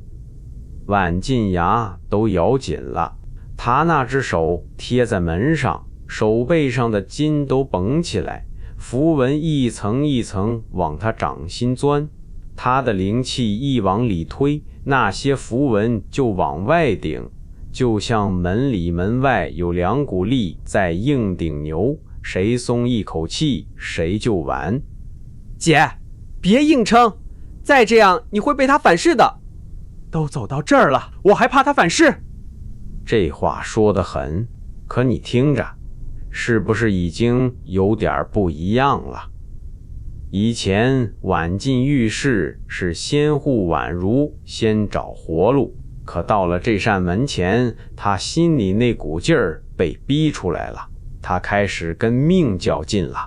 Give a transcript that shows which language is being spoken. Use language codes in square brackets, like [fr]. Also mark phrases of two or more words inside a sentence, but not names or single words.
[zh] 婉靜牙都咬緊了，他那只手貼在門上，手背上的筋都繃起來，符文一層一層往他掌心鑽，他的靈氣一往裡推，那些符文就往外頂，就像門裡門外有兩股力在硬頂牛，誰鬆一口氣誰就完。姐，別硬撐，再這樣你會被他反噬的。都走到這兒了，我還怕他反噬？這話說得狠，可你聽着，是不是已經有點不一樣了？以前婉靜遇事是先護婉如，先找活路，可到了這扇門前，他心裡那股勁兒被逼出來了，他開始跟命較勁了。